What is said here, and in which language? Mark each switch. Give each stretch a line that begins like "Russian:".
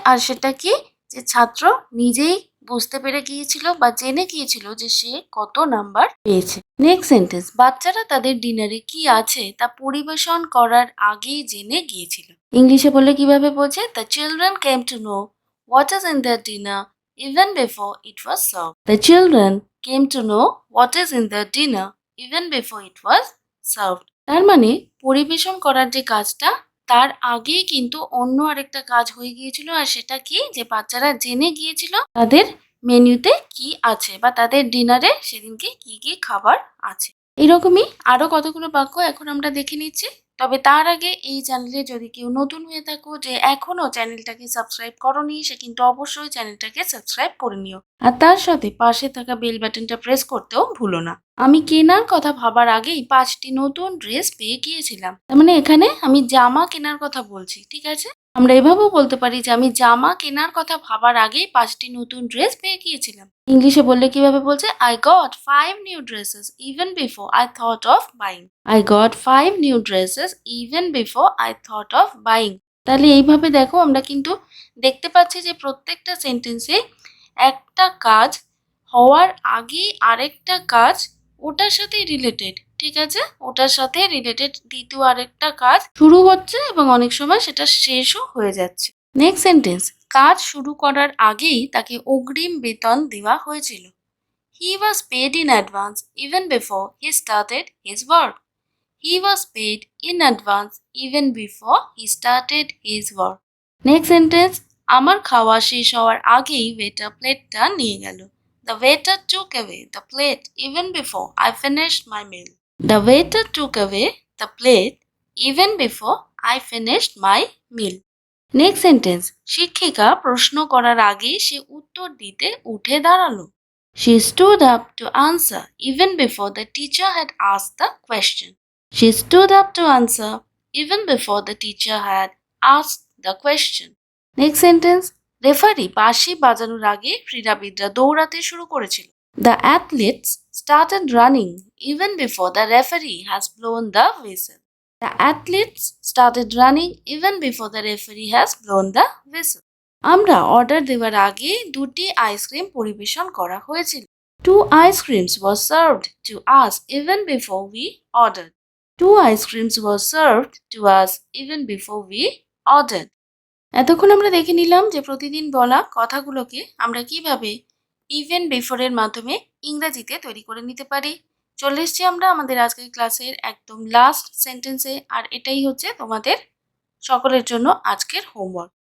Bangla: আর সেটা কি, যে ছাত্র নিজেই বুঝতে পেরে গিয়েছিল বা জেনে গিয়েছিল যে সে কত নাম্বার পেয়েছে।
English: next sentence,
Bangla: বাচ্চারা তাদের ডিনারে কি আছে তা পরিবেশন করার আগেই জেনে গিয়েছিল। ইংলিশে বললে কিভাবে বলছে,
English: The children came to know what is in the dinner even before it was served. The children came to know what is in the dinner even before it was served.
Bangla: তার মানে পরিবেশন করার যে কাজটা, তার আগেই কিন্তু অন্য আরেকটা কাজ হয়ে গিয়েছিল। আর সেটা কি, যে বাচ্চারা জেনে গিয়েছিল তাদের মেনুতে কি আছে বা তাদের ডিনারে সেদিনকে কি কি খাবার আছে। এরকমই আরো কতগুলো বাক্য এখন আমরা দেখে নিচ্ছি। তবে তার আগে এই চ্যানেলে যদি কেউ নতুন হয়ে থাকো, যে এখনো চ্যানেলটাকে সাবস্ক্রাইব করোনি, সে কিন্তু অবশ্যই চ্যানেলটাকে সাবস্ক্রাইব করে নিও। আর তার সাথে পাশে থাকা বেল বাটনটা প্রেস করতেও ভুলো না। আমি কেনার কথা ভাবার আগেই 5টি নতুন ড্রেস পেয়ে গিয়েছিলাম। তার মানে এখানে আমি জামা কেনার কথা বলছি। ঠিক আছে, আমরা এভাবেও বলতে পারি যে আমি জামা কেনার কথা ভাবার আগেই 5টি নতুন ড্রেস পেয়ে গিয়েছিলাম। ইংলিশে বললে কিভাবে বলছে,
English: I got 5 new dresses even before I thought of buying. I got 5 new dresses even before I thought of buying.
Bangla: তাহলে এইভাবে দেখো, আমরা কিন্তু দেখতে পাচ্ছি যে প্রত্যেকটা সেন্টেন্সে একটা কাজ হওয়ার আগেই আরেকটা কাজ ওটার সাথে রিলেটেড। ঠিক আছে, ওটার সাথে রিলেটেড দ্বিতীয় আরেকটা কাজ শুরু হচ্ছে এবং অনেক সময় সেটা শেষও হয়ে যাচ্ছে।
English: next sentence,
Bangla: কাজ শুরু করার আগেই তাকে অগ্রিম বেতন দেওয়া হয়েছিল।
English: He was paid in advance even before he started his work. He was paid in advance even before he started his work. Next sentence,
Bangla: আমার খাওয়া শেষ হওয়ার আগেই ওয়েটার প্লেটটা নিয়ে গেল।
English: The waiter took away the plate even before I finished my meal. The waiter took away the plate even before I finished my meal. Next sentence,
Bangla: শিক্ষিকা প্রশ্ন করার আগে সে উত্তর দিতে উঠে দাঁড়ালো।
English: She stood up to answer even before the teacher had asked the question. She stood up to answer even before the teacher had asked the question. Next sentence,
Bangla: referee বাঁশি বাজানোর আগে ক্রীড়াবিদরা দৌড়াতে শুরু করেছিল।
English: The athletes started running even before the referee has blown the whistle. The athletes started running even before the referee has blown the whistle.
Bangla: আমরা order দেওয়ার আগে দুটি আইসক্রিম পরিবেশন করা হয়েছিল।
English: Two ice creams were served to us even before we ordered. Two ice creams were served to us even before we ordered.
Bangla: এতক্ষণ আমরা দেখে নিলাম যে প্রতিদিন বলা কথাগুলোকে আমরা কিভাবে ইভেন বিফোরের মাধ্যমে ইংরেজিতে তৈরি করে নিতে পারি। চলে এসছি আমরা আমাদের আজকের ক্লাসের একদম লাস্ট সেন্টেন্সে, আর এটাই হচ্ছে তোমাদের সকলের জন্য আজকের হোমওয়ার্ক।